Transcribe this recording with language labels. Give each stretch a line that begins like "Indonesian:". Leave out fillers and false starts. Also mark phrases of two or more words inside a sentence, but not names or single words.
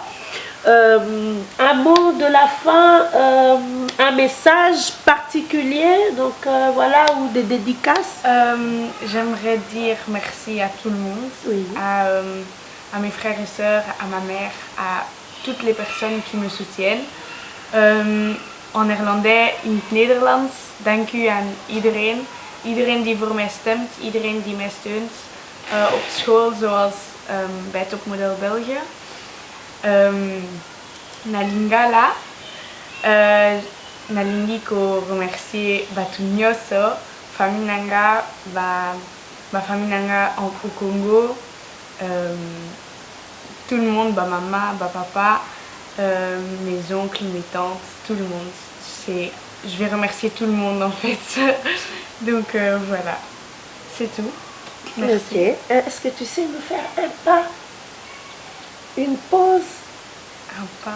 French: Un mot de la fin, un message particulier, donc voilà, ou des dédicaces. J'aimerais dire merci à tout le monde, oui. À mes frères et sœurs, à ma mère, à toutes les personnes qui me soutiennent. En néerlandais,
Dutch: in het Nederlands, dank u aan iedereen. Iedereen die voor mij stemt, iedereen die mij steunt. op school, zoals bij Topmodel België.
Lingala: Na lingala, nalingi ko remercier batu nyonso, famille nanga, ba famille nanga au Congo,
French: tout le monde,
Lingala: ba maman, ba papa,
French: mes oncles, mes tantes, tout le monde. Je vais remercier tout le monde en fait. Donc voilà, c'est tout. Merci. Ok. Est-ce que tu sais nous faire un pas, une pause, Un pas.